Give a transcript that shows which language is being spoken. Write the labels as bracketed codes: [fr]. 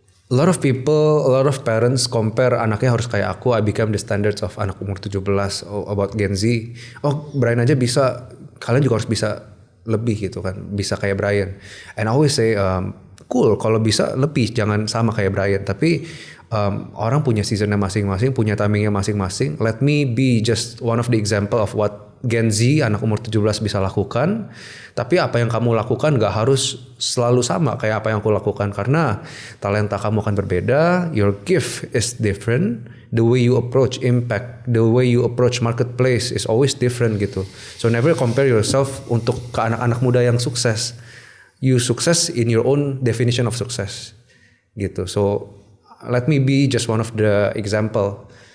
[en] A lot of people, a lot of parents compare [id] anaknya harus kayak aku. [en] I become the standards of [id] anak umur 17 [en] about Gen Z. [id] Oh, Brian aja bisa, kalian juga harus bisa lebih gitu kan. Bisa kayak Brian. [en] And I always say, cool [id] kalau bisa lebih, jangan sama kayak Brian. Tapi orang punya seasonnya masing-masing, punya timingnya masing-masing. [en] Let me be just one of the example of what Gen Z, [id] anak umur 17 bisa lakukan. Tapi apa yang kamu lakukan gak harus selalu sama kayak apa yang aku lakukan. Karena talenta kamu akan berbeda, [en] your gift is different. The way you approach impact, the way you approach marketplace is always different gitu. So never compare yourself [id] untuk ke anak-anak muda yang sukses. [en] You success in your own definition of success gitu. So let me be just one of the example.